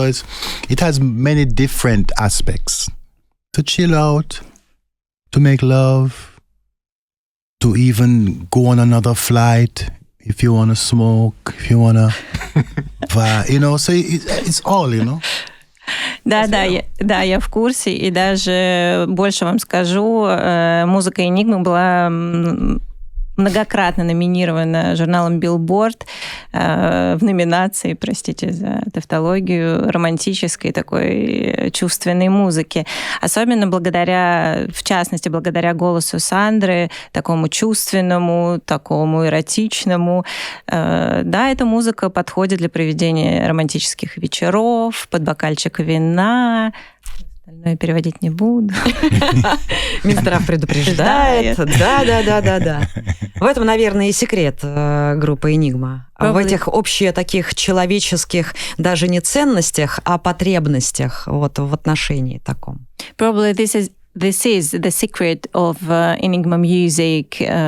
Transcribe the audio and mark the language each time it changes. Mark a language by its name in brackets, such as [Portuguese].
[English] So it has many different aspects. To chill out, to make love, to even go on another flight if you want to smoke, if you want to vibe, so it's all, [Russian] Да, я в курсе, и даже больше вам скажу, музыка Enigma была многократно номинирована журналом Billboard в номинации, простите за тавтологию, романтической такой чувственной музыки. Особенно в частности, благодаря голосу Сандры, такому чувственному, такому эротичному. Да, эта музыка подходит для проведения романтических вечеров, под бокальчик вина. Остальное переводить не буду. Минздрав предупреждает. Да. В этом, наверное, и секрет группы Enigma. В этих общих таких человеческих даже не ценностях, а потребностях в отношении таком. [English] Probably this is the secret of Enigma music.